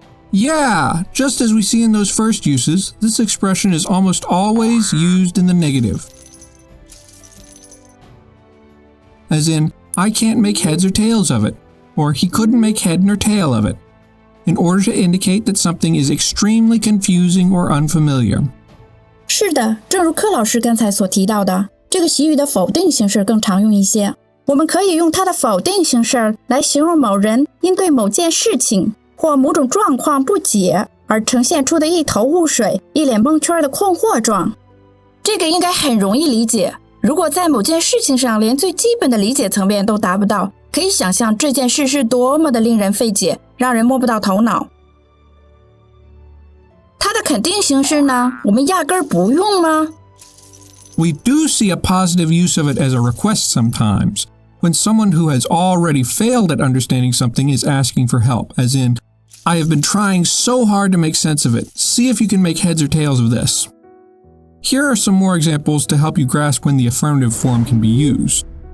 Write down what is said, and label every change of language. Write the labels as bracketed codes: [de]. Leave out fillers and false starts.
[en] Yeah, just as we see in those first uses, this expression is almost always used in the negative. As in, I can't make heads or tails of it, or he couldn't make head nor tail of it, in order to indicate that something is extremely confusing or unfamiliar. [zh] 是的，正如柯老师刚才所提到的，这个习语的否定形式更常用一些。我们可以用它的否定形式来形容某人因对某件事情或某种状况不解而呈现出的一头雾水、一脸蒙圈的困惑状。这个应该很容易理解。如果在某件事情上连最基本的理解层面都达不到，可以想象这件事是多么的令人费解，让人摸不到头脑。它的肯定形式呢，我们压根儿不用吗？ [en] We do see a positive use of it as a request sometimes, when someone who has already failed at understanding something is asking for help, as in, I have been trying so hard to make sense of it. See if you can make heads or tails of this. Here are some more examples to help you grasp when the affirmative form can be used.